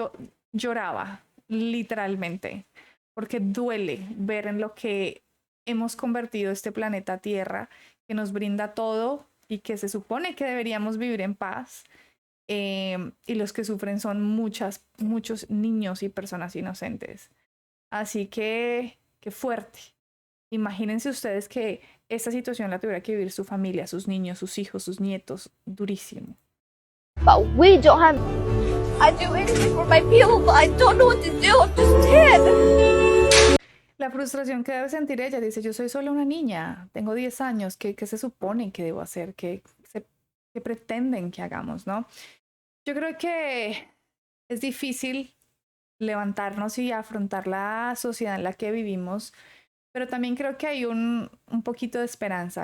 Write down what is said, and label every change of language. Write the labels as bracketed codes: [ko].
[es] Yo lloraba literalmente porque duele ver en lo que hemos convertido este planeta Tierra, que nos brinda todo y que se supone que deberíamos vivir en paz. Y los que sufren son muchos niños y personas inocentes. Así que, qué fuerte. Imagínense ustedes que esta situación la tuviera que vivir su familia, sus niños, sus hijos, sus nietos. Durísimo. [en] But we don't have... I do anything for my people, but I don't know what to do. I'm just 10. [es] La frustración que debe sentir ella, dice, yo soy solo una niña, tengo 10 años, ¿qué se supone que debo hacer? ¿Qué pretenden que hagamos, no? Yo creo que es difícil levantarnos y afrontar la sociedad en la que vivimos, pero también creo que hay un poquito de esperanza.